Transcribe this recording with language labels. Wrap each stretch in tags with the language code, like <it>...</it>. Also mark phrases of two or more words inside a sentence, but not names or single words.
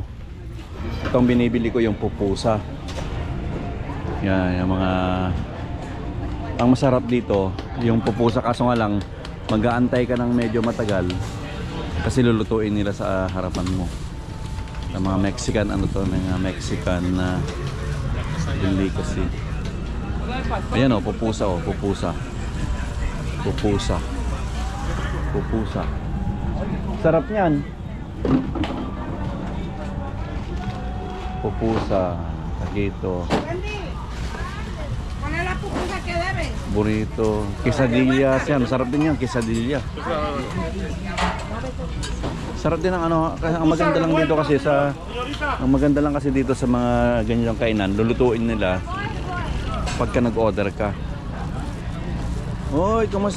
<tl>Itong binibili ko yung pupusa. Yan, yung mga ang masarap dito yung pupusa, kaso nga lang mag-aantay ka ng medyo matagal kasi lulutuin nila sa harapan mo. Ang mga Mexican mga Mexican na delicacy. Ayan pupusa pupusa. Sarap niyan. Pupusa, taquito, burrito, quesadillas yan. Masarap din yan, quesadilla. Sarap din ang ano, kasi ang maganda lang dito kasi sa mga ganyang kainan, lulutuin nila pagka nag-order ka. Oy, kumusta?</tl>